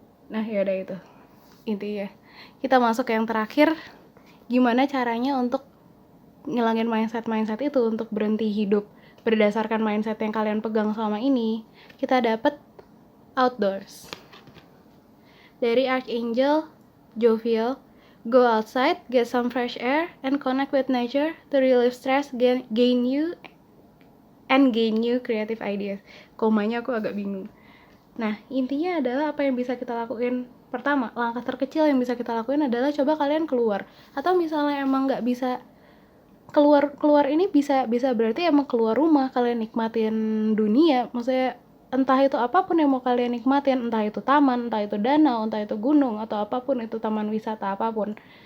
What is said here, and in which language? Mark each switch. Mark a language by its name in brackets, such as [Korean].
[Indonesian] Nah yaudah, itu intinya kita masuk ke yang terakhir, gimana caranya untuk ngilangin mindset itu, untuk berhenti hidup berdasarkan mindset yang kalian pegang selama ini. Kita dapat Outdoors dari Archangel Jovial. [English] Go outside, get some fresh air, and connect with nature to relieve stress, gain new creative ideas. [Indonesian] Komanya aku agak bingung. Nah, intinya adalah apa yang bisa kita lakuin. Pertama, langkah terkecil yang bisa kita lakuin adalah coba kalian keluar. Atau misalnya emang nggak bisa keluar ini bisa berarti emang keluar rumah, kalian nikmatin dunia. Maksudnya entah itu apapun yang mau kalian nikmatin, entah itu taman, entah itu danau, entah itu gunung, atau apapun itu, taman wisata apapun.